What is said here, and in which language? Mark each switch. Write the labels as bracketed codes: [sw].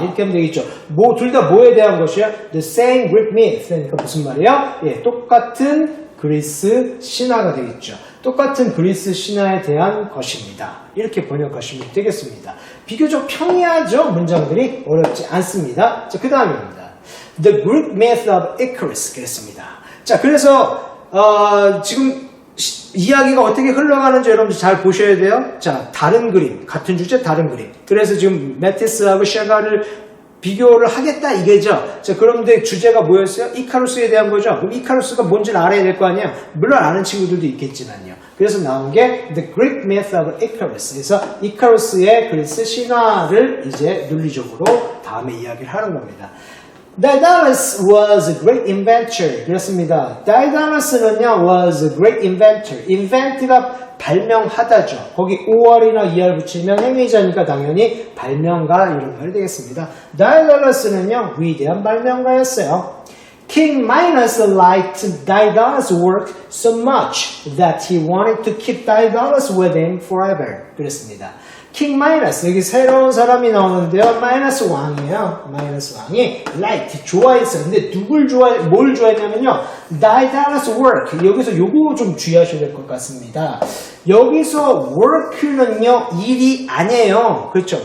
[ko] 이렇게 하면 되겠죠. 둘 다 뭐에 대한 것이야? [en] The same Greek myth. [ko] 그러니까 무슨 말이에요? 예, 똑같은 그리스 신화가 되겠죠. 똑같은 그리스 신화에 대한 것입니다. 이렇게 번역하시면 되겠습니다. 비교적 평이하죠. 문장들이 어렵지 않습니다. 자, 그 다음입니다. [en] The Greek myth of Icarus [ko] 그랬습니다. 자, 그래서 지금 이야기가 어떻게 흘러가는지 여러분들 잘 보셔야 돼요. 자, 다른 그림, 같은 주제 다른 그림. 그래서 지금 매티스하고 셰갈을 비교를 하겠다 이게죠. 자, 그런데 주제가 뭐였어요? 이카루스에 대한 거죠. 그럼 이카루스가 뭔지를 알아야 될 거 아니에요. 물론 아는 친구들도 있겠지만요. 그래서 나온 게 [en] The Greek myth of Icarus. [ko] 그래서 이카루스의 그리스 신화를 이제 논리적으로 다음에 이야기를 하는 겁니다. [en] Daedalus was a great inventor. [ko] 그렇습니다. [en] Daedalus는요, was a great inventor. [ko] invent가 발명하다죠. 거기 5월이나 2월 붙이면 행위자니까 당연히 발명가 이런 말이 되겠습니다. Daedalus는요, 위대한 발명가였어요. [en] King Minos liked Daedalus' work so much that he wanted to keep Daedalus with him forever. [ko] 그렇습니다. 킹 마이너스, 여기 새로운 사람이 나오는데요. 마이너스 왕이에요. 마이너스 왕이 liked, 좋아했어요. 근데 뭘 좋아했냐면요. [en] Daedalus' work. [ko] 여기서 요거 좀 주의하셔야 될 것 같습니다. 여기서 work는요, 일이 아니에요. 그렇죠.